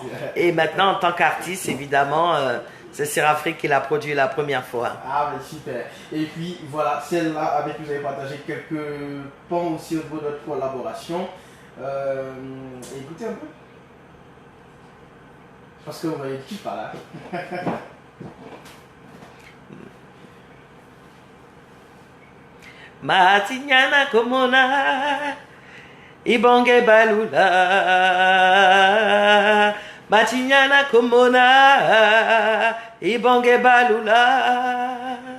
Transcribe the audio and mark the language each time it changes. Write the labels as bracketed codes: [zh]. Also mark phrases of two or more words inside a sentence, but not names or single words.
[fr] Et maintenant, en tant qu'artiste, évidemment, c'est Serafrique qui l'a produit la première fois. Ah, mais super. Et puis, voilà, celle-là, avec qui vous avez partagé quelques points aussi au niveau de notre collaboration. Écoutez un peu. Parce que vous voyez qui par là. [ln] Matinyana komona ibonge balula Matinyana komona ibonge balula